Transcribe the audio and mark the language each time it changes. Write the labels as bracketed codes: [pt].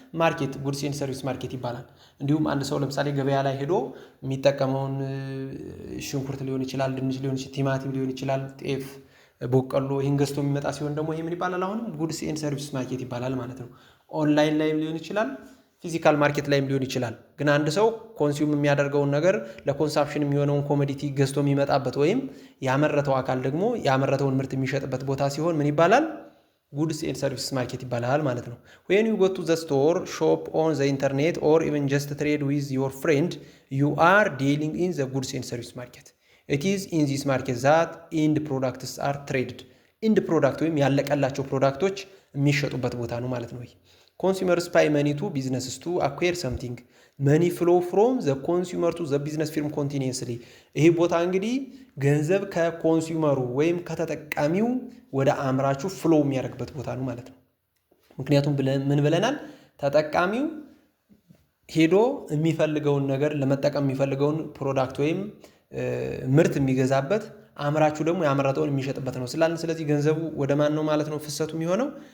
[am] ማርኬት፣ ጉድስ ኤንድ ሰርቪስ ማርኬት ይባላል። እንዲሁም አንድ ሰው ለምሳሌ ገበያ ላይ ሄዶ የሚጠቀመውን ሽንኩርት ሊሆን ይችላል፣ ድንች ሊሆን ይችላል፣ ቲማቲም ሊሆን ይችላል፣ ጤፍ፣ በቆሎ ይህን ገዝቶ የሚመጣ ሲሆን ደግሞ ይሄ ምን ይባላል? አሁንም ጉድስ ኤንድ ሰርቪስ ማርኬት ይባላል ማለት ነው። ኦንላይን ላይም ሊሆን ይችላል፣ ፊዚካል ማርኬት ላይም ሊሆን ይችላል። ግን አንድ ሰው ኮንሱም የሚያደርገውን ነገር ለኮንሳፕሽን የሚሆነውን ኮሞዲቲ ገዝቶ የሚመጣበት ወይም ያመረተው አካል ደግሞ ያመረተውን ምርት የሚሸጥበት ቦታ ሲሆን ምን ይባላል? ጉድስ ኤንድ ሰርቪስ ማርኬት ይባላል ማለት ነው። [en] when you go to the store, shop on the internet or even just trade with your friend, you are dealing in the goods and service market. It is in this market that end products are traded. [am] end product ወይም ያለቀላቸው ፕሮዳክቶች የሚሸጡበት ቦታ ነው ማለት ነው። [en] consumers pay money to businesses to acquire something. money flow from the consumer to the business firm continuously. [am] ይሄ ቦታ እንግዲህ ገንዘብ ከኮንሱመሩ ወይም ከተጠቃሚው ወደ አምራቹ ፍሎ የሚያደርግበት ቦታ ነው ማለት ነው። ምክንያቱም ምን ብለናል? ተጠቃሚው ሄዶ የሚፈልገውን ነገር ለመጠቀም የሚፈልገውን ፕሮዳክት ወይም ምርት የሚገዛበት፣ አምራቹ ደግሞ ያመረተውን የሚሸጥበት ነው ስላልን፣ ስለዚህ ገንዘቡ ወደ ማን ነው ማለት ነው ፍሰቱ የሚሆነው?